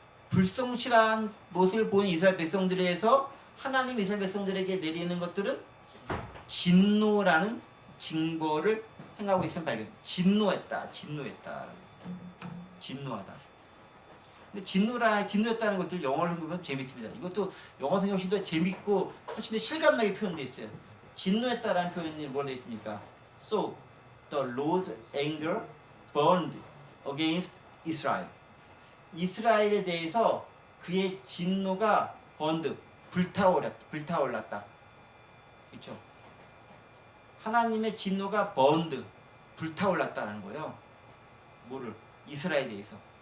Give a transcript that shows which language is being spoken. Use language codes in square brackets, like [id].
[ko] 불성실한 모습을 보인 이스라엘 백성들에서 하나님 이스라엘 백성들에게 내리는 것들은 진노라는 징벌을 행하고 있으면 발견. 진노했다. 진노하다. 근데 진노했다는 것들 영어를 보면 재밌습니다. 이것도 영어 성경 훨씬 더 재밌고 훨씬 더 실감나게 표현되어 있어요. 진노했다라는 표현이 뭐가 되어 있습니까? [en] So the Lord's anger burned against Israel. [ko] 이스라엘에 대해서 그의 진노가 불타올랐다. 그렇죠? 하나님의 진노가 불타올랐다는 거예요. 뭐를? 이스라엘에 대해서.